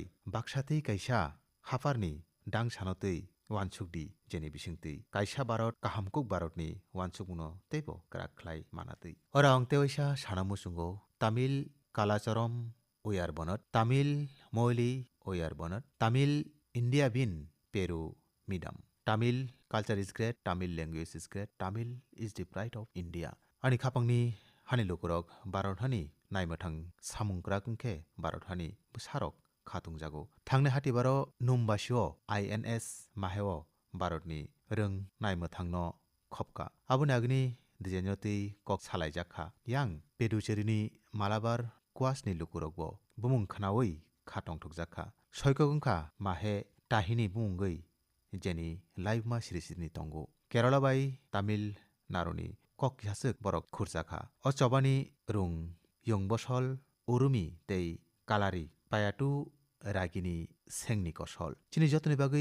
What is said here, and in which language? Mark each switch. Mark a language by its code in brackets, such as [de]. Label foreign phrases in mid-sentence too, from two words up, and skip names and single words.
[brx] बाक्सातै काइसा हाफारनि दां सानतै वानसुकदि जेनि बिसिंतै काइसा भारत काहामकुक भारतनि वानसुकमुनो तैबो क्राकख्लाय मानातै अरा अंतेवैसा सानामुसुंगो [ta] தமிழ் கலாச்சாரம் உயர்ந்தது தமிழ் மொழி உயர்ந்தது தமிழ் இந்தியாவின் பெருமிதம் [en] Tamil culture is great Tamil language is great Tamil is the pride of India [brx] आनि खापांनि हानि लुकुरक भारत हानि नायमोथां सामुंक्रा कुंखे भारत हानि सारक खाtung जागो थांनो हातिबारो नुमबासिओ INS माहेओ भारतनि रों नायमोथांनो खपका आबुनि आगनि दिजेनयतै कक सालायजाखा यां पेदुचेरिनि मालाबार क्वासनि लुकुरकबो बुमुं खानावै खाथं थुकजाखा सयकगुंखा माहे ताहिनि बुंगै जेनि लाइभमा सिरिसिनि तंगो केरला बाय तामिल नारुनि कक यासक बरक खुरजाखा अ चबानि रुं यंबसल उरुमि तै कालारि पायाटु रागिनि सेंनि कसल चिनि जतनि बागै